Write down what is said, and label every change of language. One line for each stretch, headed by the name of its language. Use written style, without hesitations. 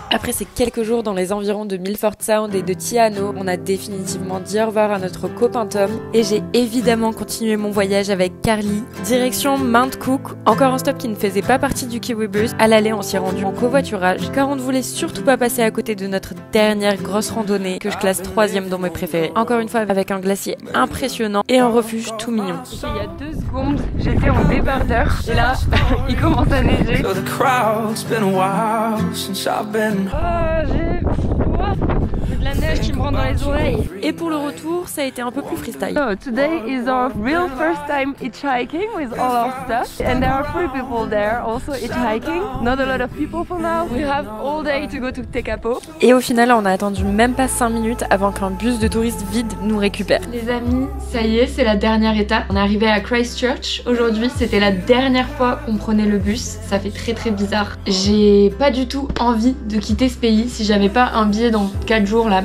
French: Après ces quelques jours dans les environs de Milford Sound et de Te Anau, on a définitivement dit au revoir à notre copain Tom et j'ai évidemment continué mon voyage avec Carly, direction Mount Cook, encore un stop qui ne faisait pas partie du Kiwibus. À l'aller, on s'y est rendu en covoiturage car on ne voulait surtout pas passer à côté de notre dernière grosse randonnée que je classe 3e dans mes préférés. Encore une fois avec un glacier impressionnant et un refuge tout mignon. Il y a 2 secondes, j'étais en débardeur et là, il commence à neiger.
English: So the crowd's been a while since I've been.
French: J'ai froid. De la neige qui me rentre dans les oreilles. Et pour le retour, ça a été un peu plus freestyle.
English: So today is our real first time hitchhiking with all our stuff, and there are 3 people there also hitchhiking. Not a lot of people for now. We have all day to go to Tekapo.
French: Et au final, on a attendu même pas 5 minutes avant qu'un bus de touristes vide nous récupère. Les amis, ça y est, c'est la dernière étape. On est arrivé à Christchurch. Aujourd'hui, c'était la dernière fois qu'on prenait le bus. Ça fait très bizarre. J'ai pas du tout envie de quitter ce pays. Si j'avais pas un billet dans 4 jours là Instagram.